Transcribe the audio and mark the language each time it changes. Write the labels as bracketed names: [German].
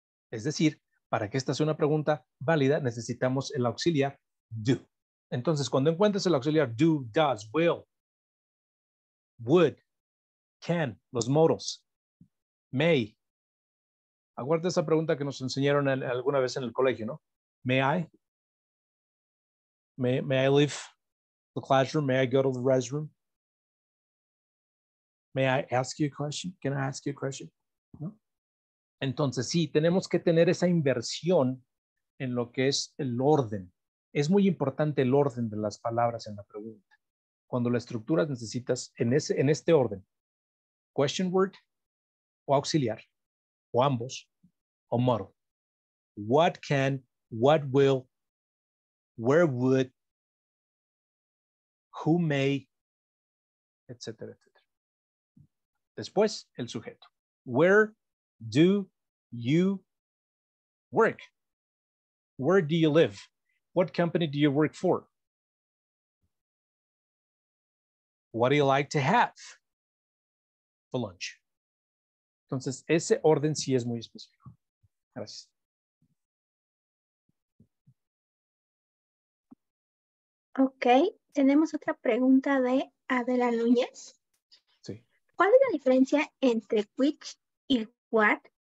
[Spanish] Es decir, para que esta sea una pregunta válida, necesitamos el auxiliar do. Entonces, cuando encuentres el auxiliar do, does, will, would, can, los modals, may. Acuérdate esa pregunta que nos enseñaron alguna vez en el colegio, ¿no? [English] May I? May I leave the classroom? May I go to the restroom? May I ask you a question? Can I ask you a question? [Spanish] ¿No? Entonces, sí, tenemos que tener esa inversión en lo que es el orden. Es muy importante el orden de las palabras en la pregunta. Cuando la estructura necesitas en este orden, question word o auxiliar, o ambos, o modal. [English] What can, what will, where would, who may, etcétera, etcétera. [Spanish] Después, el sujeto. [English] Where do you work? Where do you live? What company do you work for? What do you like to have for lunch? [Spanish] Entonces, ese orden sí es muy específico. Gracias. Ok, tenemos otra pregunta de Adela Núñez. Sí. ¿Cuál es la diferencia entre which y what?